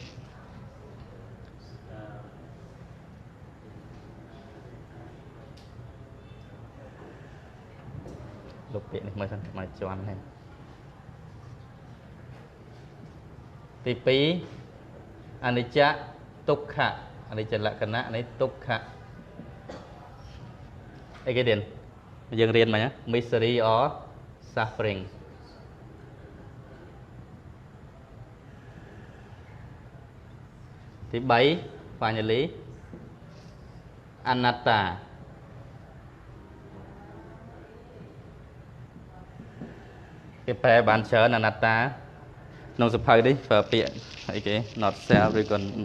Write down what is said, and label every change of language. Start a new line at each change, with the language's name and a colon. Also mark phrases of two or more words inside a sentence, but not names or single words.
Khmer: លុបពាក្យនេះមើលសិនមកជាន់ហ្នឹងទី2អនិច្ចទុក្ខអនិច្ចលក្ខណៈនៃទុក្ខ អីគេទៀតយើងរៀនមកណា
English: misery or suffering
Khmer: ទី3 finally អនត្តា គេប្រែបានច្រើនអនត្តាក្នុងសភៅនេះប្រើពាក្យអីគេ
English: not self
Khmer: ឬក៏